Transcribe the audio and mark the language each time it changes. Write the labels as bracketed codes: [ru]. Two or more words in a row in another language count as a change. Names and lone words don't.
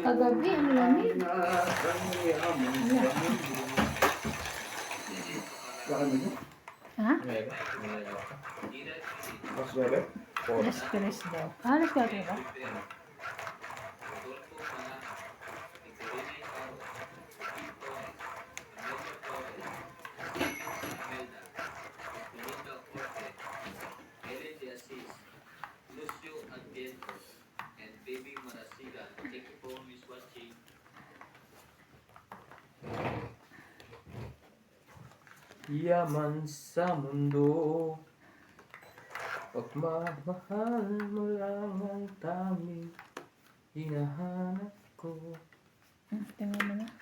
[tl] Kagabi, ang lamig. Ha? Meron. Alas 3 daw. Ah, alas 4 ba? Rodolfo Malaca, Victorina Icaro, Tito, Amelia Torres, Imelda, Benito Corte, Ellen de Assis, Lucio Adviento, [en] and Baby Marasigan. Thank you for always watching. [tl] Yaman sa mundo, pagmamahal mo lang ang tanging hinahanap ko. Tingnan mo na.